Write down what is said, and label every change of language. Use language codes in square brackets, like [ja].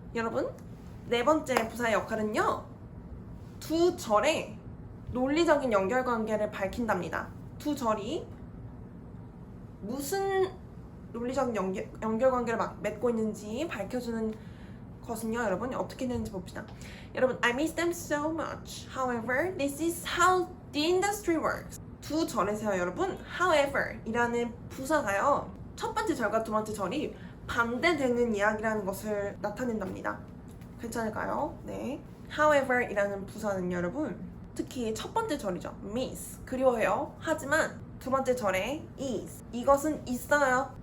[ko] 여러분, 네 번째 부사의 역할은요, 두 절의 논리적인 연결관계를 밝힌답니다. 두 절이 무슨 논리적인 연결관계를 맺고 있는지 밝혀주는 것은요, 여러분, 어떻게 되는지 봅시다. 여러분, [en] I miss them so much. However, this is how the industry works. [ko] 두 절에서요, 여러분, however 이라는 부사가요, 첫 번째 절과 두 번째 절이 반대되는 이야기라는 것을 나타낸답니다. 괜찮을까요? 네. However 이라는 부사는 여러분, 특히 첫 번째 절이죠. miss, 그리워해요. 하지만 두 번째 절에 is, 이것은 있어요.